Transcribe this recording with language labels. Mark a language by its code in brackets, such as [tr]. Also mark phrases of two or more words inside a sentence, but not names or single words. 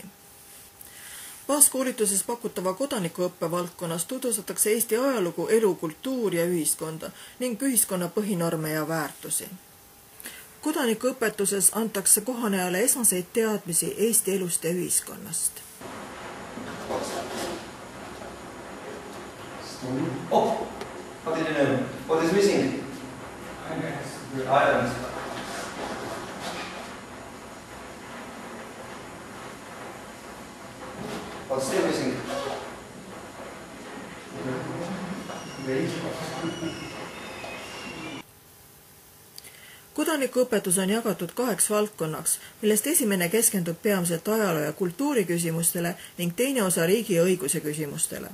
[et] Baaskoolituses pakutava kodanikuõppe valdkonnas tutvustatakse Eesti ajalugu, elu, kultuuri ja ühiskonda ning ühiskonna põhinorme ja väärtusi. Kodanikuõpetuses antakse kohanejale esmaseid teadmisi Eesti elust ja ühiskonnast. [en] Oh, how did you know? What is missing? Irons. What's still missing? [et] Kodanikuõpetus on jagatud 2 valdkonnaks, millest esimene keskendub peamiselt ajaloo ja kultuuriküsimustele ning teine osa riigi ja õiguse küsimustele.